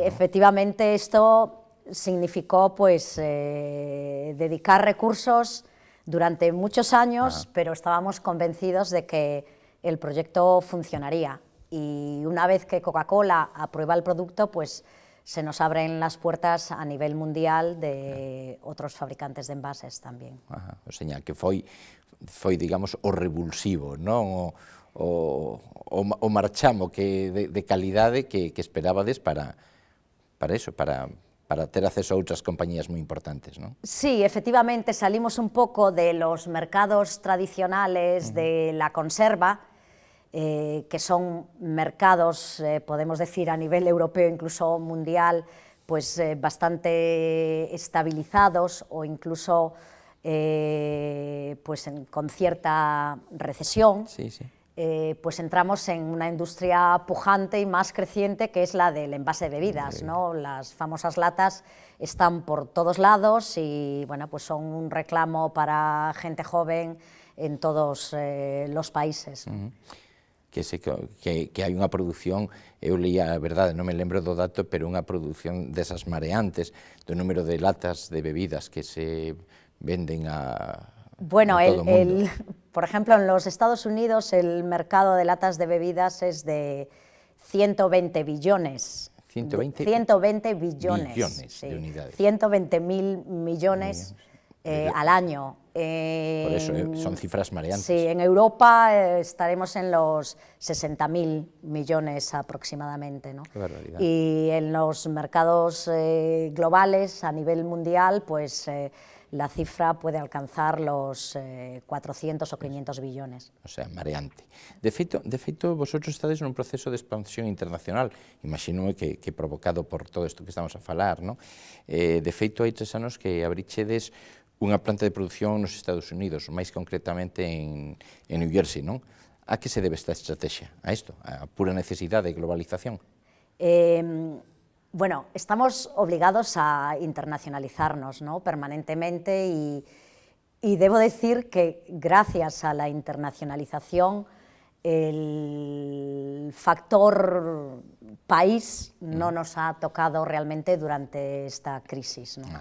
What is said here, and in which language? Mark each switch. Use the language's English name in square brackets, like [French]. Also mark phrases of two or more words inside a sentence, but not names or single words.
[Spanish] Efectivamente, esto significó pues, dedicar recursos durante muchos años, pero estábamos convencidos de que el proyecto funcionaría. Y una vez que Coca-Cola aprueba el producto, pues se nos abren las puertas a nivel mundial de otros fabricantes de envases tamén. [Galician] O sea, que foi digamos, o revulsivo, non? O marchamo de calidade que esperabades para eso, para ter acceso a outras compañías moi importantes, non? [Spanish] Sí, efectivamente, salimos un poco de los mercados tradicionales de la conserva, que son mercados, podemos decir, a nivel europeo, incluso mundial, pues bastante estabilizados o incluso pues con cierta recesión. Pues entramos en una industria pujante y más creciente, que es la del envase de bebidas, ¿no? Las famosas latas están por todos lados y bueno, pues son un reclamo para gente joven en todos los países. [Galician] que hai unha produción, eu leía, a verdade, non me lembro do dato, pero unha produción desas mareantes, do número de latas de bebidas que se venden [Spanish] Bueno, [Galician] en todo o mundo. [Spanish] por ejemplo, en los Estados Unidos el mercado de latas de bebidas es de 120 billones. 120 billones, billones sí, de unidades. 120.000 millones al año. Por eso son cifras mareantes. Sí, en Europa estaremos en los 60.000 millones aproximadamente, ¿no? Qué barbaridad. Y en los mercados globales a nivel mundial, pues la cifra puede alcanzar los 400 o 500 billones. O sea, mareante. [Galician] De feito, vosotros estades nun proceso de expansión internacional, imagino que provocado por todo isto que estamos a falar, ¿no? De feito, hai 3 anos que abrichedes unha planta de produción nos Estados Unidos, máis concretamente en New Jersey, non? A que se debe esta estrategia? A isto? A pura necesidade de globalización? [Spanish] Bueno, estamos obligados a internacionalizarnos, ¿no?, permanentemente y debo decir que gracias a la internacionalización el factor país no nos ha tocado realmente durante esta crisis, ¿no?